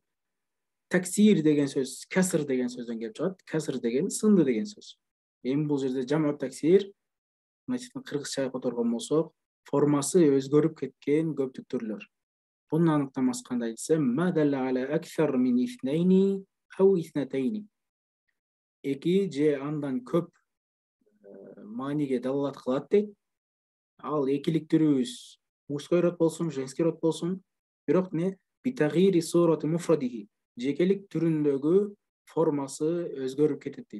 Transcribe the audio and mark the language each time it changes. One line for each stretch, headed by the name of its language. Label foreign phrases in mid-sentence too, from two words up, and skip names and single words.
Kyrgyz: Таксир деген сөз каср деген сөздөн келип чыгат. Каср деген сынды деген сөз. Эми бул жерде
Arabic: جمع تكسير,
Kyrgyz: значит кыргызча которгон болсок, формасы өзгөрүп кеткен көптүк түрлөр. Бунун аныктамасы кандай десе,
Arabic: ما دل على أكثر من اثنين أو اثنتين.
Kyrgyz: Эки же андан көп мааниге далаат кылат дейт. Ал экилик түрүбүз
Russian: мужской род
Kyrgyz: болсун,
Russian: женский род
Kyrgyz: болсун, бирок
Arabic: بتغيير صورة مفرده,
Kyrgyz: жекелик түрүндөгү формасы өзгөрүп кетет дейт.